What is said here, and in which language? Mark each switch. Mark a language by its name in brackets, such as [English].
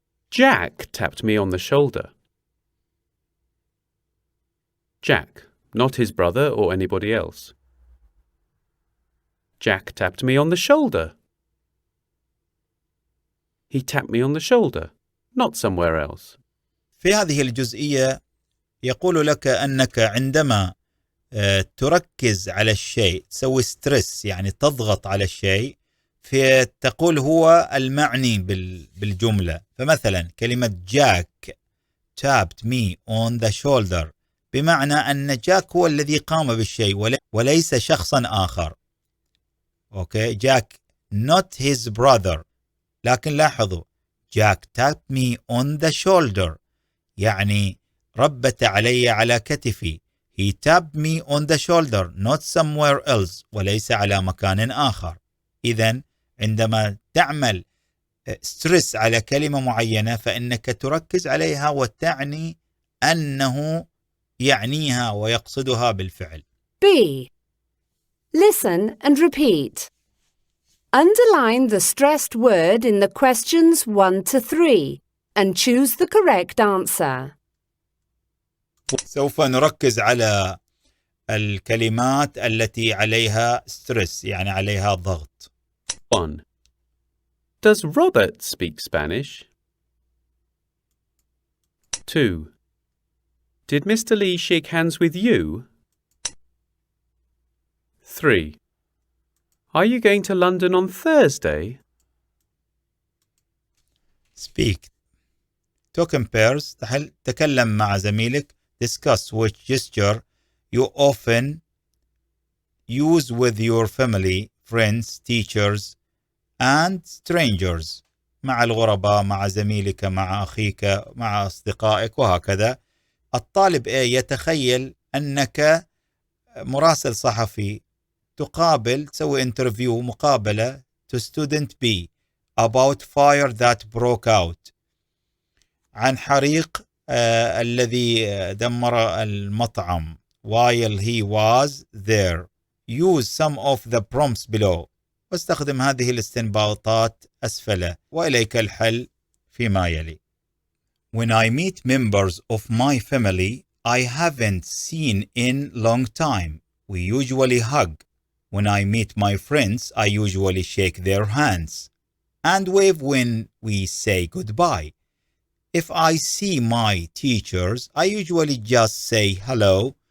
[English] Jack tapped me on the shoulder. Jack, not his brother or anybody else. Jack tapped me on the shoulder. He tapped me on the shoulder, not somewhere else. [Arabic] في هذه الجزئية يقول لك أنك عندما تركز على الشيء تسوي ستريس يعني تضغط على الشيء فتقول هو المعني بالجملة. فمثلا كلمة جاك [English] tapped me on the shoulder [Arabic] بمعنى أن جاك هو الذي قام بالشيء وليس شخصا آخر. [English] Okay, Jack not his brother [Arabic] لكن لاحظوا [English] Jack tapped me on the shoulder [Arabic] يعني ربت على كتفي. [English] He tapped me on the shoulder not somewhere else [Arabic] وليس على مكان آخر. إذن عندما تعمل ستريس على كلمة معينة فإنك تركز عليها وتعني أنه يعنيها ويقصدها بالفعل. [English] B. Listen and repeat. Underline the stressed word in the questions 1 to 3 and choose the correct answer. [Arabic] سوف نركز على الكلمات التي عليها ستريس يعني عليها ضغط. 1. [English] Does Robert speak Spanish? 2. Did Mr. Lee shake hands with you? 3. Are you going to London on Thursday? Speak. Talk in pairs. [Arabic] تكلم مع زميلك. [English] Discuss which gesture you often use with your family, friends, teachers, and strangers. [Arabic] مع الغرباء، مع زميلك، مع أخيك، مع أصدقائك وهكذا. الطالب A يتخيل أنك مراسل صحفي تسوي انترفيو مقابلة [English] to student B about fire that broke out [Arabic] عن حريق الذي دمر المطعم [English] while he was there. Use some of the prompts below. [Arabic] واستخدم هذه الاستنباطات أسفل وإليك الحل فيما يلي. [English] When I meet members of my family I haven't seen in long time, we usually hug. When I meet my friends I usually shake their hands and wave when we say goodbye. If I see my teachers, I usually just say hello.